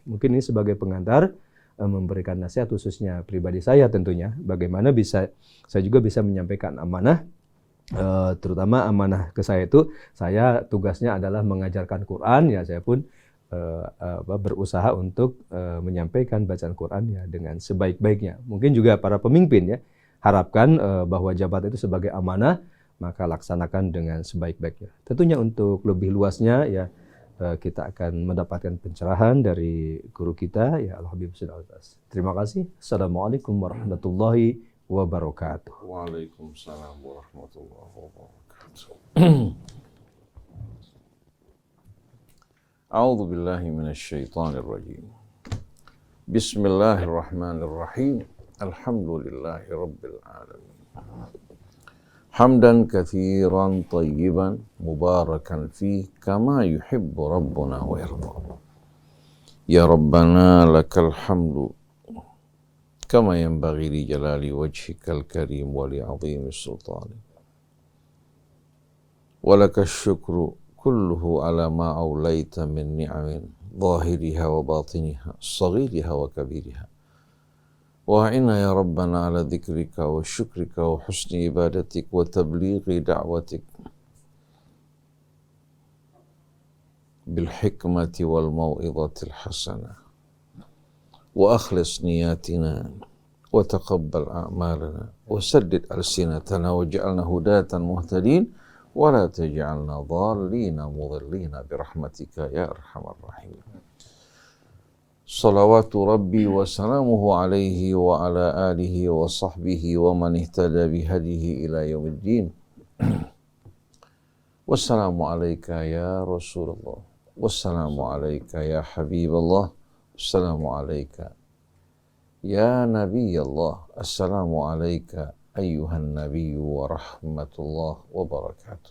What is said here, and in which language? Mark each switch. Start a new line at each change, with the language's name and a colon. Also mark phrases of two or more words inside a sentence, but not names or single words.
Indonesian: Mungkin ini sebagai pengantar memberikan nasihat khususnya pribadi saya tentunya, bagaimana saya juga bisa menyampaikan amanah, terutama amanah ke saya itu, saya tugasnya adalah mengajarkan Quran ya, saya pun berusaha untuk menyampaikan bacaan Quran ya dengan sebaik-baiknya. Mungkin juga para pemimpin ya, harapkan bahwa jabatan itu sebagai amanah, maka laksanakan dengan sebaik-baiknya. Tentunya untuk lebih luasnya ya kita akan mendapatkan pencerahan dari guru kita ya Al-Habib Husain Alatas. Terima kasih.
Arabic: السلام عليكم ورحمة الله وبركاته. وعليكم السلام ورحمة الله وبركاته. أعوذ بالله من الشيطان الرجيم. بسم الله الرحمن الرحيم. الحمد لله رب العالمين. حمدا كثيرا طيبا مباركا فيه كما يحب ربنا ويرضى. يا ربنا لك الحمد كما ينبغي لجلال وجهك الكريم ولعظيم سلطاني. ولك الشكر كله على ما أوليت من نعم ظاهرها وباطنها صغيرها وكبيرها وأعنا يا ربنا على ذكرك وشكرك وحسن عبادتك وتبليغ دعوتك بالحكمة والموعظة الحسنة وأخلص نياتنا وتقبل أعمالنا وسدد ألسنتنا واجعلنا هداة مهتدين ولا تجعلنا ضالين مضلين برحمتك يا أرحم الراحمين. صلوات ربي وسلامه عليه وعلى آله وصحبه ومن اهتدى بهديه إلى يوم الدين. والسلام عليك يا رسول الله والسلام عليك يا حبيب الله والسلام عليك يا نبي الله السلام عليك أيها النبي ورحمة الله وبركاته.